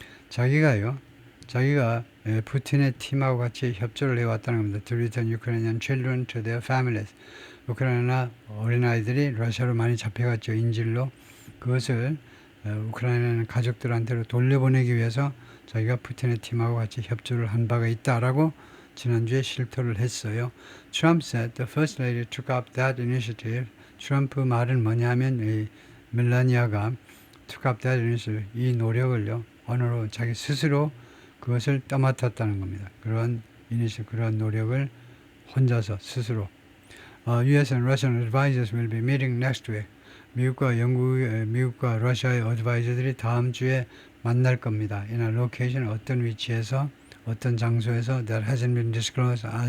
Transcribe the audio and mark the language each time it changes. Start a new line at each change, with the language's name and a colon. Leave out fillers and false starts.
Korean: 자기가 푸틴의 팀하고 같이 협조를 해왔다는 겁니다.
English: To return Ukrainian children to their families.
Korean: 우크라이나 어린아이들이 러시아로 많이 잡혀갔죠. 인질로. 그것을 우크라이나 가족들한테로 돌려보내기 위해서 자기가 푸틴의 팀하고 같이 협조를 한 바가 있다라고 지난주에 실토를 했어요.
English: Trump said the First Lady took up that initiative.
Korean: 트럼프 말은 뭐냐면 이 멜라니아가
English: took up that initiative,
Korean: 이 노력을요. 언어로 자기 스스로 그것을 떠맡았다는 겁니다. 그런 노력을 혼자서 스스로.
English: U.S. and Russian advisors will be meeting next week.
Korean: 미국과 러시아의 어드바이저들이 다음 주에 만날 겁니다.
English: In a location,
Korean: 어떤 위치에서, 어떤 장소에서
English: that hasn't been disclosed.